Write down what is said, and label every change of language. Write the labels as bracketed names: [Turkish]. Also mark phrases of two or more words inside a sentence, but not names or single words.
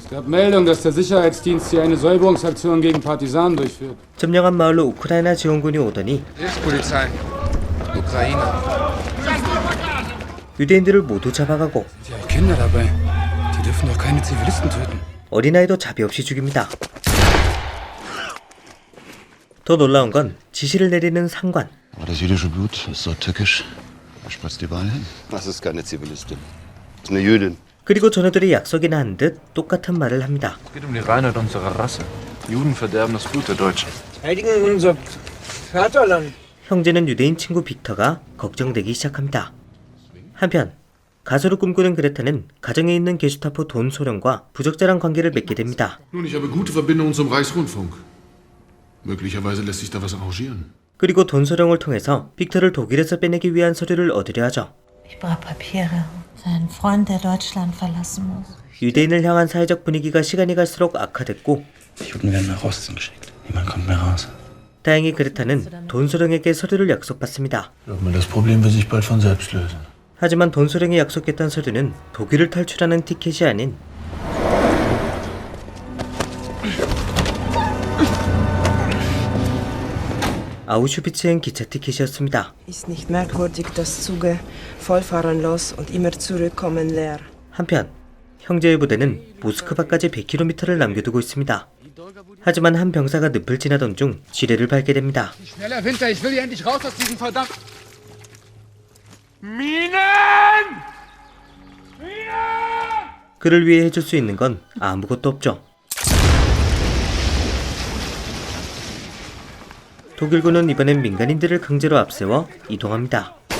[Korean] 점령한 마을로 우크라이나 지원군이 오더니 유대인들을 모두 잡아가고 어린아이도 자비 없이 죽입니다. 더 놀라운 건 지시를 내리는 상관. [German] Das jüdische Blut ist so tückisch. Wer spritzt die Wahl hin? Das ist keine Zivilistin. Das ist eine Jüdin. [Korean] 그리고 전우들이 약속이나 한 듯 똑같은 말을 합니다. [German] Es geht um die Reinheit unserer Rasse. Juden verderben das Blut der Deutschen. Heiligen unser Vaterland. [Korean] 형제는 유대인 친구 빅터가 걱정되기 시작합니다. 한편 가수를 꿈꾸는 그레타는 가정에 있는 게슈타포 돈 소령과 부적절한 관계를 맺게 됩니다. [German] Nun, ich habe gute Verbindungen zum Reichsrundfunk. Möglicherweise lässt sich da was arrangieren. [Korean] 그리고 돈 소령을 통해서 빅터를 독일에서 빼내기 위한 서류를 얻으려 하죠. [German] Ich brauche Papiere. Sein Freund, der Deutschland verlassen muss. [Korean] 유대인을 향한 사회적 분위기가 시간이 갈수록 악화됐고 [German] Juden werden nach Osten geschickt. Niemand kommt mehr raus. [Korean] 다행히 그레타는 돈 소령에게 서류를 약속받습니다. [German] Das Problem wird sich bald von selbst lösen. [Korean] 하지만 돈 소령이 약속했던 서류는 독일을 탈출하는 티켓이 아닌 아우슈비츠행 기차 티켓이었습니다. [German] Ist nicht merkwürdig, dass Züge voll fahren los und immer zurückkommen leer. [Korean] 한편 형제의 부대는 모스크바까지 100km를 남겨두고 있습니다. 하지만 한 병사가 늪을 지나던 중 지뢰를 밟게 됩니다. [German] Schneller, Winter, ich will hier endlich raus aus diesem verdammt... [Korean] 그를 위해 해줄 수 있는 건 아무것도 없죠. 독일군은 이번엔 민간인들을 강제로 앞세워 이동합니다.